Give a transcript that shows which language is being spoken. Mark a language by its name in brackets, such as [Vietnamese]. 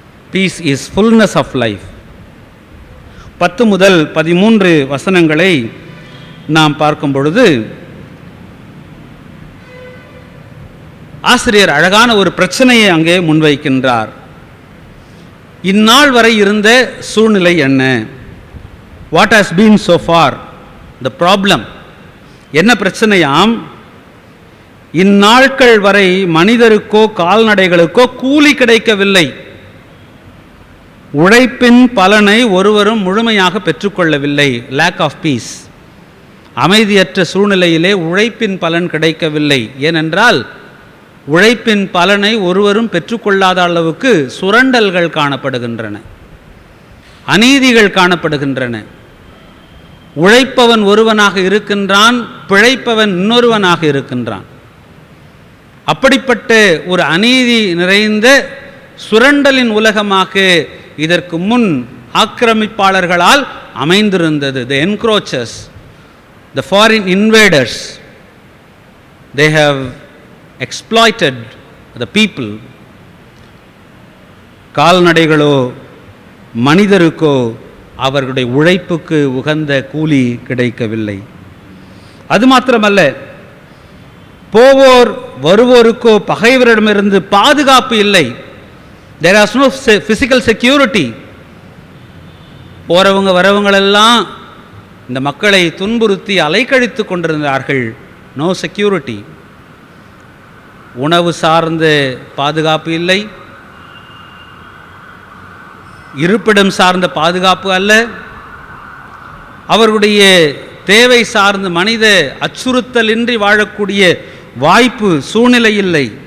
[English] Peace is fullness of life. [Tamil] 10 முதல் 13 வசனங்களை நாம் பார்க்கும் பொழுது ஆசிரியர் அழகான ஒரு பிரச்சனையை அங்கே முன்வைக்கின்றார். இந்நாள் வரை இருந்த சூழ்நிலை என்ன? [English] What has been so far the problem? [Tamil] என்ன பிரச்சனையாம்? இந்நாட்கள் வரை மனிதருக்கோ கால்நடைகளுக்கோ கூலி கிடைக்கவில்லை. உழைப்பின் பலனை ஒருவரும் முழுமையாக பெற்றுக்கொள்ளவில்லை. [English] Lack of peace. [Tamil] அமைதியற்ற சூழ்நிலையிலே உழைப்பின் பலன் கிடைக்கவில்லை. ஏனென்றால் உழைப்பின் பலனை ஒருவரும் பெற்றுக்கொள்ளாத அளவுக்கு சுரண்டல்கள் காணப்படுகின்றன, அநீதிகள் காணப்படுகின்றன. உழைப்பவன் ஒருவனாக இருக்கின்றான், பிழைப்பவன் இன்னொருவனாக இருக்கின்றான். அப்படிப்பட்ட ஒரு அநீதி நிறைந்த சுரண்டலின் உலகமாக இதற்கு முன் ஆக்கிரமிப்பாளர்களால் அமைந்திருந்தது. [English] The encroachers, the foreign invaders, they have exploited the people. [Tamil] கால்நடைகளோ மனிதருக்கோ அவர்களுடைய உழைப்புக்கு உகந்த கூலி கிடைக்கவில்லை. அது மாத்திரமல்ல, போவோர் வருவோருக்கோ பகைவரிடமிருந்து பாதுகாப்பு இல்லை. [English] There is no physical security. [Tamil] போறவங்க வரவங்களெல்லாம் இந்த மக்களை துன்புறுத்தி அலைக்கழித்து கொண்டிருந்தார்கள். [English] No security. [Tamil] உணவு சார்ந்த பாதுகாப்பு இல்லை, இருப்பிடம் சார்ந்த பாதுகாப்பு அல்ல, அவர்களுடைய தேவை சார்ந்த மனித அச்சுறுத்தலின்றி வாழக்கூடிய வாய்ப்பு சூழ்நிலை இல்லை.